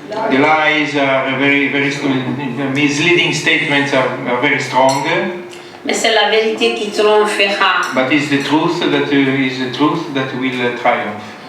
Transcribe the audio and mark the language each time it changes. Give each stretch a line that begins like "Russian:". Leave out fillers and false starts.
English: The lies are very misleading statements are very strong.
French: Mais c'est la vérité qui triomphera.
English: But it's the truth that will triumph.